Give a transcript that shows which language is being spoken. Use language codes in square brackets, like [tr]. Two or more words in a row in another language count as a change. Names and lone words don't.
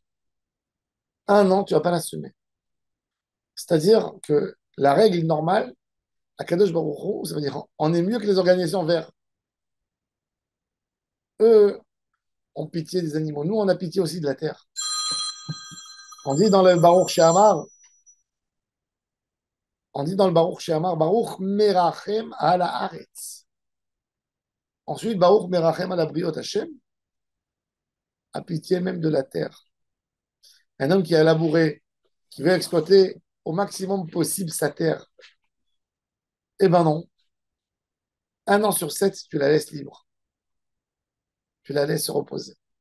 [fr] Un an, tu ne vas pas la semer. C'est-à-dire que la règle normale, à [he] קדוש ברוך הוא, [fr] ça veut dire on est mieux que les organisations vertes. Eux ont pitié des animaux. Nous, on a pitié aussi de la terre. On dit dans le Baruch She'amar, on dit dans le Baruch She'amar, [he] ברוך מרחם על הארץ. ברוך מרחם על בריות השם, [fr] a pitié même de la terre. Un homme qui a labouré, qui veut exploiter au maximum possible sa terre, eh ben non. Un an sur sept, tu la laisses libre. Tu la laisses se reposer.